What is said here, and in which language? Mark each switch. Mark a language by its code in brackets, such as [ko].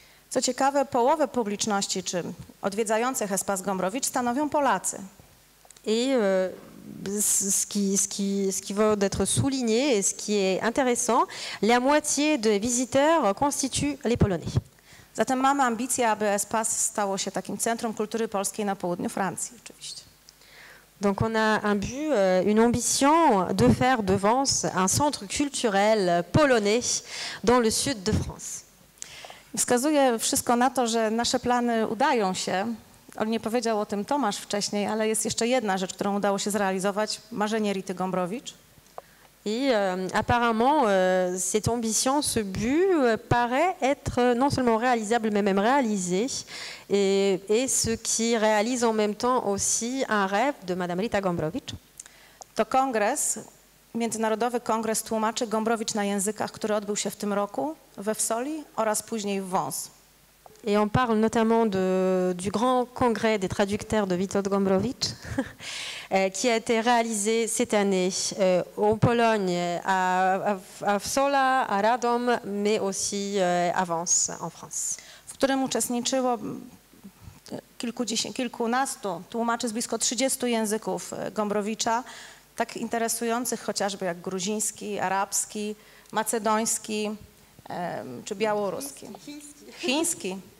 [pl] Co ciekawe, połowę publiczności czy odwiedzających Espace Gombrowicz stanowią Polacy. [fr] Et ce qui va être souligné et ce qui est intéressant, la moitié des visiteurs constituent les Polonais. [pl] Zatem mamy ambicję, aby Espace stało się takim centrum kultury polskiej na południu Francji, oczywiście. [fr] Donc on a un but, une ambition de faire de Vence un centre culturel polonais dans le sud de France. [pl] Wskazuje wszystko na to, że nasze plany udają się. On nie powiedział o tym Tomasz wcześniej, ale jest jeszcze jedna rzecz, którą udało się zrealizować, marzenie Rity Gombrowicz. [fr] Et apparemment, cette ambition, ce but paraît être non seulement réalisable, mais même réalisé, et ce qui réalise en même temps aussi un rêve de Madame Rita Gombrowicz. [pl] To kongres, Międzynarodowy Kongres Tłumaczy Gombrowicz na językach, który odbył się w tym roku we Wsoli oraz później w Wąs. [fr] Et on parle notamment du grand congrès des traducteurs de Witold Gombrowicz, qui a été réalisé cette année en Pologne, à Wsola, à Radom, mais aussi à Vence, en France. [pl] W którym uczestniczyło kilkunastu tłumaczy z blisko 30 języków Gombrowicza, tak interesujących chociażby jak gruziński, arabski, macedoński czy białoruski. Chiński.